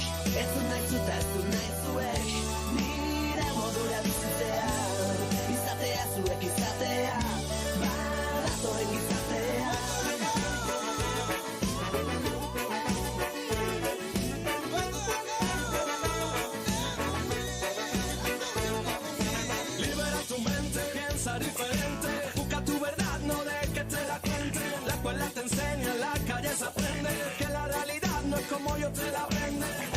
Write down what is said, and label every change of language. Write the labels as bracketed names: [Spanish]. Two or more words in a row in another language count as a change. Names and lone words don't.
[Basque] Ez du nahi zuta, ez du nahi zuek, nire modura bizitzea. Izatea, zuek izatea, badatorren gizartea. [Spanish] Diferente, busca tu verdad, no dejes que te la cuenten. La escuela te enseña, en la calle se aprende que la realidad no es como yo te la vende.